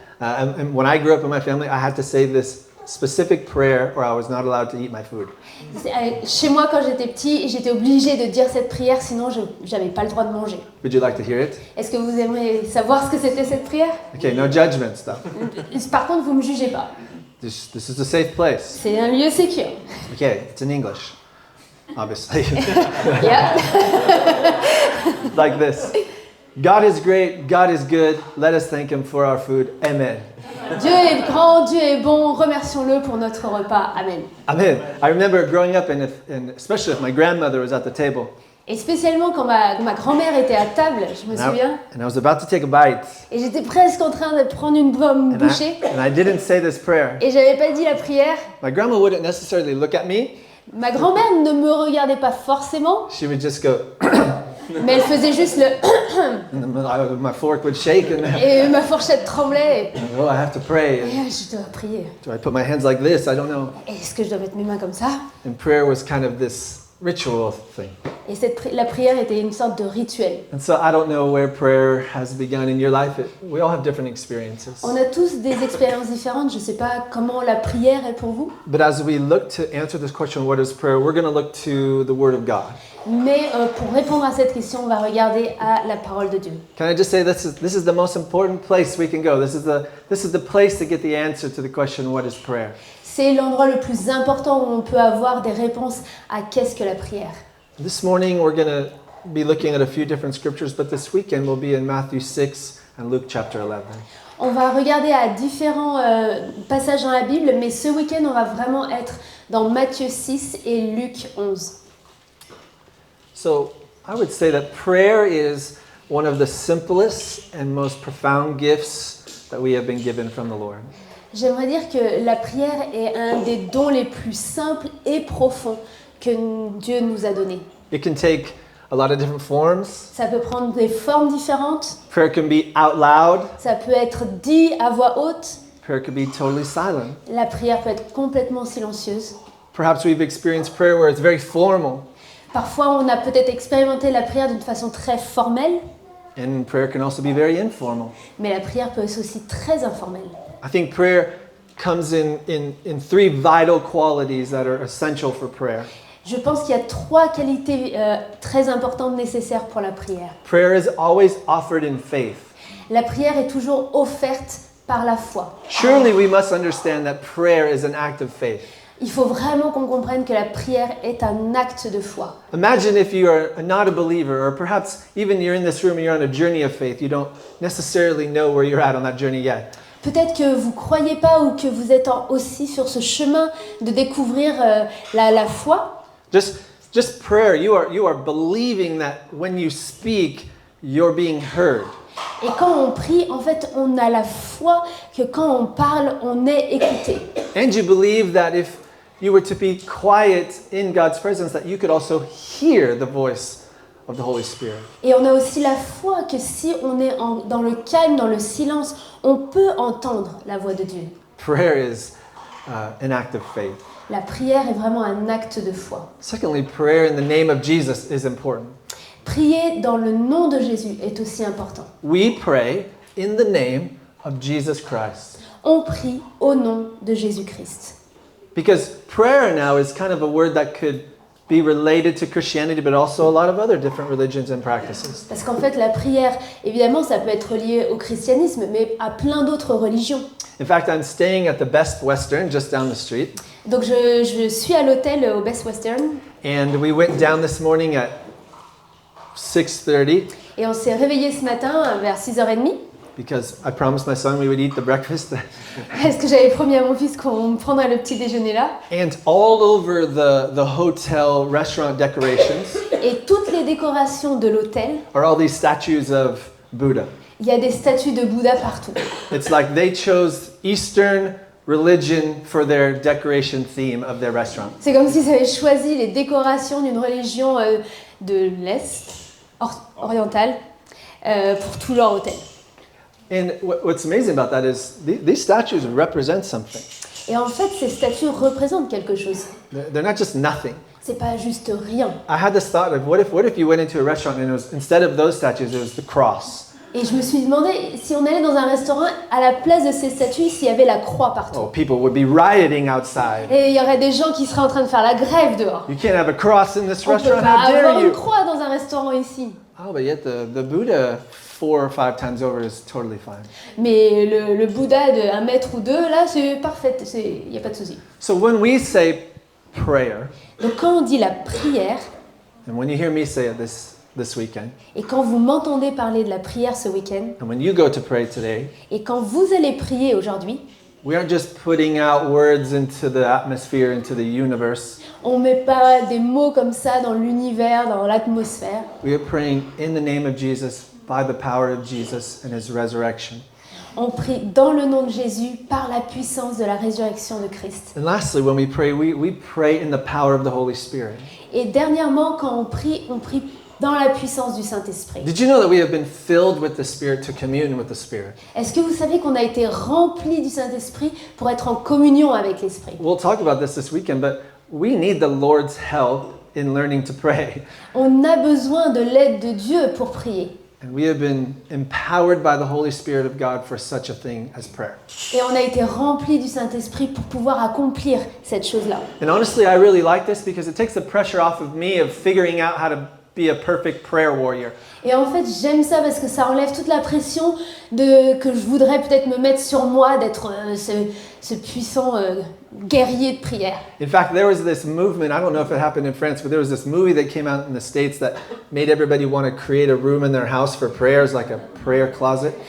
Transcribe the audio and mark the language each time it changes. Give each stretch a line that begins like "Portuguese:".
English: And when I grew up in my family, I had to say this specific prayer or I was not allowed to eat my food.
French: Chez moi, quand j'étais petit, j'étais obligée de dire cette prière, sinon je n'avais pas le droit de manger.
English: Would you like to hear it?
French: Est-ce que vous aimeriez savoir ce que c'était cette prière?
English: Okay, no judgment stuff.
French: Par contre, vous ne me jugez pas.
English: This is a safe place.
French: C'est un lieu sécure.
English: Okay, it's in English, obviously. Yeah. Like this. God is great, God is good, let us thank Him for our food. Amen.
French: Dieu est grand, Dieu est bon, remercions-le pour notre repas. Amen. Amen.
English: I remember growing up, and especially if my grandmother was at the table.
French: Et spécialement quand ma grand-mère était à table, je me souviens.
English: And I was about to take a bite.
French: Et j'étais presque en train de prendre une bouchée.
English: And I didn't say this prayer.
French: Et j'avais pas dit la prière.
English: My grandma wouldn't necessarily look at me.
French: Ma grand-mère ne me regardait pas forcément.
English: She would just go.
French: Mais elle faisait juste le
English: And then my fork would shake, and
French: et ma fourchette tremblait.
English: oh, I have to pray.
French: Et je dois prier.
English: Do I put my hands like this? I don't know.
French: Est-ce que je dois mettre mes mains comme ça?
English: And prayer was kind of this ritual thing.
French: Et la prière était une sorte de rituel.
English: And so I don't know where prayer has begun in your life. We all have different experiences.
French: On a tous des expériences différentes. Je ne sais pas comment la prière est pour vous.
English: But as we look to answer this question, what is prayer? We're going to look to the Word of God.
French: Mais pour répondre à cette question, on va regarder à la parole de Dieu.
English: Can I just say this is the most important place we can go. This is the place to get the answer to the question, what is prayer?
French: C'est l'endroit le plus important où on peut avoir des réponses à qu'est-ce que la prière.
English: This morning we're going to be looking at a few different scriptures, but this weekend we'll be in Matthew 6 and Luke chapter 11.
French: On va regarder à différents passages dans la Bible, mais ce week-end, on va vraiment être dans Matthieu 6 et Luc 11.
English: So I would say that prayer is one of the simplest and most profound gifts that we have been given from the Lord.
French: J'aimerais dire que la prière est un des dons les plus simples et profonds que Dieu nous a donnés.
English: It can take a lot of different forms.
French: Ça peut prendre des formes différentes.
English: Prayer can be out loud.
French: Ça peut être dit à voix haute.
English: Prayer can be totally silent.
French: La prière peut être complètement silencieuse.
English: Perhaps we've experienced prayer where it's very formal.
French: Parfois, on a peut-être expérimenté la prière d'une façon très formelle,
English: And prayer can also be very informal.
French: mais la prière peut être aussi très informelle.
English: I think prayer comes in three vital qualities that are essential for prayer.
French: Je pense qu'il y a trois qualités très importantes nécessaires pour la prière.
English: Prayer is always offered in faith.
French: La prière est toujours offerte par la foi.
English: Surely we must understand that prayer is an act of faith.
French: Il faut vraiment qu'on comprenne que la prière est un acte de foi.
English: Imagine if you are not a believer, or perhaps even you're in this room and you're on a journey of faith. You don't necessarily know where you're at on that journey yet.
French: Peut-être que vous ne croyez pas ou que vous êtes aussi sur ce chemin de découvrir la foi.
English: Just prayer. You are believing that when you speak, you're being heard.
French: Et quand on prie, en fait, on a la foi que quand on parle, on est écouté.
English: And you believe that if you were to be quiet in God's presence, that you could also hear the voice of the Holy Spirit.
French: Et on a aussi la foi que si on est dans le calme, dans le silence, on peut entendre la voix de Dieu.
English: Prayer is an act of faith.
French: La prière est vraiment un acte de foi.
English: Secondly, prayer in the name of Jesus is important.
French: Prier dans le nom de Jésus est aussi important.
English: We pray in the name of Jesus Christ.
French: On prie au nom de Jésus-Christ.
English: Because prayer now is kind of a word that could be related to Christianity, but also a lot of other different religions and practices.
French: Parce qu'en fait, la prière, évidemment, ça peut être lié au christianisme, mais à plein d'autres religions.
English: In fact, I'm staying at the Best Western just down the street.
French: Donc je suis à l'hôtel au Best Western.
English: And we went down this morning at 6:30
French: Et on s'est réveillé ce matin vers 6h30.
English: because I promised my son we would eat the breakfast.
French: Parce que j'avais promis à mon fils qu'on prendrait le petit déjeuner là.
English: And all over the hotel restaurant decorations
French: Et toutes les décorations de l'hôtel,
English: are all these statues of Buddha.
French: il y a des statues de Bouddha partout.
English: It's like they chose Eastern religion for their decoration theme of their restaurant.
French: C'est comme s'ils avaient choisi les décorations d'une religion de l'Est, orientale, pour tout leur hôtel.
English: And what's amazing about that is these statues represent something.
French: Et en fait, ces statues représentent quelque chose.
English: They're not just nothing.
French: C'est pas juste rien.
English: I had this thought of what if you went into a restaurant and it was, instead of those statues, it was the cross.
French: Et je me suis demandé si on allait dans un restaurant, à la place de ces statues, s'il y avait la croix partout.
English: Oh, people would be rioting outside.
French: Et il y aurait des gens qui seraient en train de faire la grève dehors.
English: You can't have a cross in this
French: On peut
English: restaurant.
French: pas
English: How dare
French: avoir une
English: you?
French: croix dans un restaurant ici.
English: Oh, but yet the Buddha 4 or 5 times over is totally fine.
French: Mais le Bouddha de 1 mètre ou 2, là, c'est parfait, il n'y a pas de souci.
English: So when we say prayer,
French: Donc quand on dit la prière,
English: and when you hear me say it this weekend,
French: et quand vous m'entendez parler de la prière ce week-end,
English: and when you go to pray today,
French: et quand vous allez prier aujourd'hui,
English: we aren't just putting out words into the atmosphere, into the universe.
French: on ne met pas des mots comme ça dans l'univers, dans l'atmosphère.
English: We are praying in the name of Jesus, by the power of Jesus and his resurrection.
French: On prie dans le nom de Jésus, par la puissance de la résurrection de Christ.
English: And lastly, when we pray in the power of the Holy Spirit.
French: Et dernièrement, quand on prie dans la puissance du Saint-Esprit.
English: Did you know that we have been filled with the Spirit to commune with the Spirit?
French: Est-ce que vous savez qu'on a été remplis du Saint-Esprit pour être en communion avec l'Esprit?
English: We'll talk about this weekend, but we need the Lord's help in learning to pray.
French: On a besoin de l'aide de Dieu pour prier.
English: And we have been empowered by the Holy Spirit of God for such a thing as prayer.
French: Et on a été remplis du Saint-Esprit pour pouvoir accomplir cette chose-là.
English: And honestly, I really like this because it takes the pressure off of me of figuring out how to be a perfect prayer warrior.
French: Et en fait, j'aime ça parce que ça enlève toute la pression que je voudrais peut-être me mettre sur moi d'être ce puissant guerrier de prière.
English: In fact, there was this movement, I don't know if it happened in France, but there was this movie that came out in the States that made everybody want to create a room in their house for prayers, like a prayer closet.